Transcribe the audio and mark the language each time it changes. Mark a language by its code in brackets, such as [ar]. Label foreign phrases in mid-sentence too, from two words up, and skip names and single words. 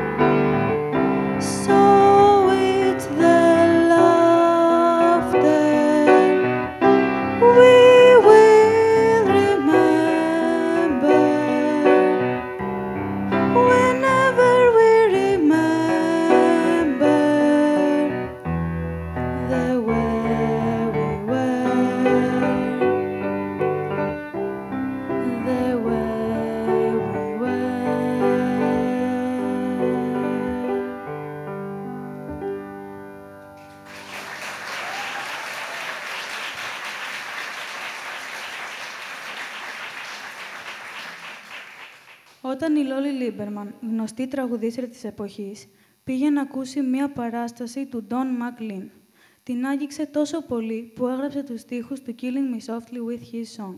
[en] So it's the laughter we will remember whenever we remember the way we were, the way we were. [el] Όταν η Λόλι Λίμπερμαν, γνωστή τραγουδίστρια της εποχής, πήγε να ακούσει μία παράσταση του Don McLean, την άγγιξε τόσο πολύ που έγραψε τους στίχους του Killing Me Softly with his song.